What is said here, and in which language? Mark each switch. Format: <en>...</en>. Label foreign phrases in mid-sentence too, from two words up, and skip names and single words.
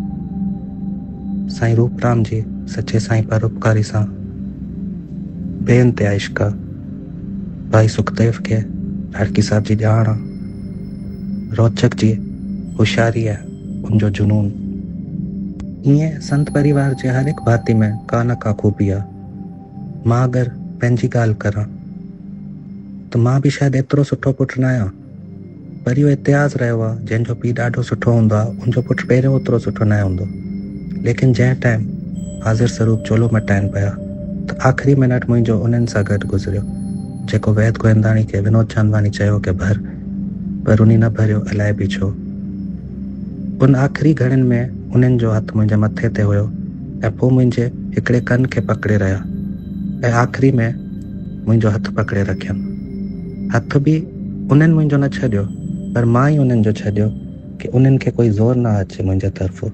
<sd>साईं रूपराम जी सचे साईं परोपकारी सां भेण ते इश्क आहे। भाई सुखदेव खे राड़की साहब जी ॼाण आहे। रोचक जी होशियारी आहे उनजो जुनून। ईअं संत परिवार जे हर हिकु भाती में का न का खूबी आहे। मां अगरि पंहिंजी ॻाल्हि करां त मां बि शायदि एतिरो सुठो पुटु न आहियां, पर इहो इतिहास रहियो आहे जंहिंजो पीउ ॾाढो सुठो हूंदो आहे उनजो पुटु पहिरियों ओतिरो सुठो न हूंदो। लेकिन जंहिं टाइम हाज़िर स्वरूप चोलो मटाइनि पिया त आख़िरी मिनट मुंहिंजो उन्हनि सां गॾु गुज़रियो, जेको वैद गोविंदाणी खे विनोद चांदवानी चयो कि भर, पर उन न भरियो, अलाए बि छो। उन आख़िरी घड़ियुनि में उन्हनि जो हथु मुंहिंजे मथे ते हुयो ऐं पोइ मुंहिंजे हिकिड़े कन खे पकिड़े रहिया ऐं आख़िरी में मुंहिंजो हथु पकिड़े रखियनि। हथु बि उन्हनि मुंहिंजो न छॾियो, पर मां ई उन्हनि जो छॾियो कि उन्हनि खे कोई ज़ोर न अचे मुंहिंजे तरफ़ो।</sd>